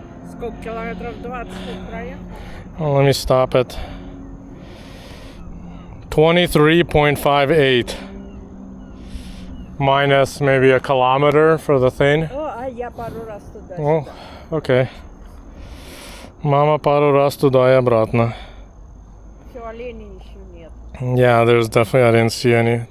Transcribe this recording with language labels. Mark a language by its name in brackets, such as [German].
[Russian] Сколько километров? 20 проехал? [English] Well, let me stop it. 23.58 minus maybe a kilometer for the thing. [Russian] О, а я пару раз туда. [English] Oh, okay. [Russian] Мама пару раз туда и обратно. Все, оленей еще нет. [English] Yeah, there's definitely, I didn't see any.